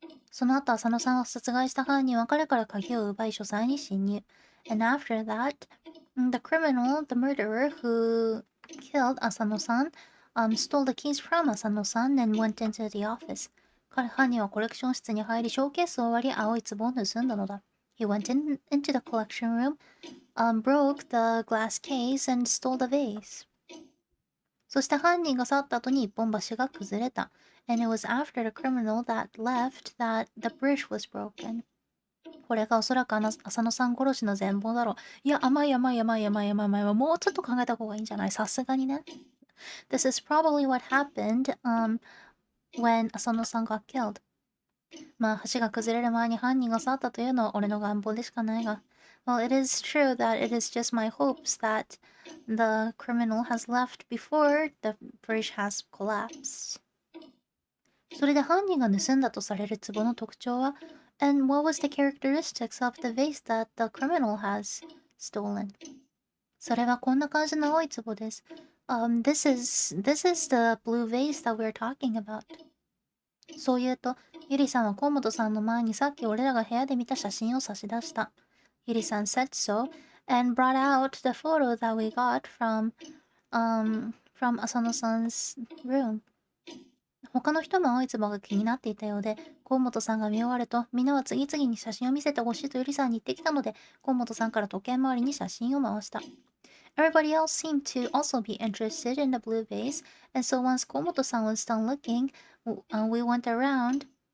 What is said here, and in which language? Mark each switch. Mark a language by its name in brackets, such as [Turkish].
[Japanese] その後、浅野さんを殺害した犯人は彼から鍵を奪い書斎に侵入。 [English] And after that, the criminal, the murderer who killed Asano-san, stole the keys from Asano-san and went into the office. [Japanese] 犯人はコレクション室に入り、ショーケースを割り、青い壺を盗んだのだ。 [English] He went into the collection room, broke the glass case, and stole the vase. [Japanese] そして犯人が去った後に一本橋が崩れた。 [English] And it was after the criminal that left that the bridge was broken. [Japanese] これがおそらく浅野さん殺しの全貌だろう。いや、甘い。もうちょっと考えた方がいいんじゃない？さすがにね。 [English] This is probably what happened, when 浅野さん got killed. [Japanese] まあ、橋が崩れる前に犯人が去ったというのは俺の願望でしかないが。 [English] Well, it is true that it is just my hopes that the criminal has left before the bridge has collapsed. [Japanese] それで犯人が盗んだとされる壺の特徴は [English] And what was the characteristics of the vase that the criminal has stolen? [Japanese] それはこんな感じの青い壺です。 [English] This is the blue vase that we're talking about. [Japanese] そう言うと、ゆりさんは河本さんの前にさっき俺らが部屋で見た写真を差し出した。 [English] ゆりさん said so and brought out the photo that we got from Asano-san's room. [Japanese] 他の人も青い壺が気になっていたようで、河本さんが見終わると、みんなは次々に写真を見せてほしいとゆりさんに言ってきたので、河本さんから時計回りに写真を回した。 [English] Everybody else seemed to also be interested in the blue vase, and so once Komoto-san was done looking, we went around.